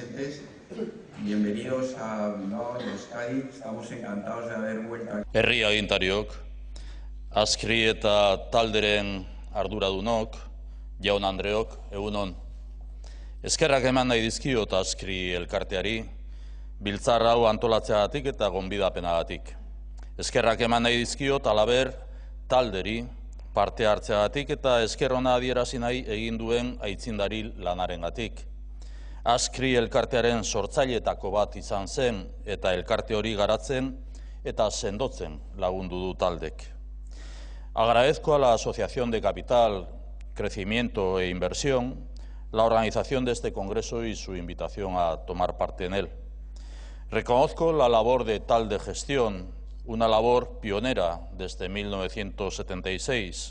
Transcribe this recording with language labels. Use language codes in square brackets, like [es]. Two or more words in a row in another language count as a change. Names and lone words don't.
[es] Bienvenidos a Bilbao, Euskadi. Estamos encantados de haber vuelto aquí. [eu] Herri agintariok, ASCRI eta talderen arduradunok, jaun Andreok, egunon. Eskerrak eman nahi dizkiot ASCRI elkarteari, biltzar hau antolatzeagatik eta gonbidapenagatik. Eskerrak eman nahi dizkiot alaber talderi parte hartzeagatik eta esker ona adierazi nahi egin duen aitzindari lanarengatik. ASCRI elkartearen sortzaileetako bat izan zen eta elkarte hori garatzen eta sendotzen lagundu du taldek. [es] Agradezco a la Asociación de Capital, Crecimiento e Inversión la organización de este congreso y su invitación a tomar parte en él. Reconozco la labor de Talde Gestión, una labor pionera desde 1976.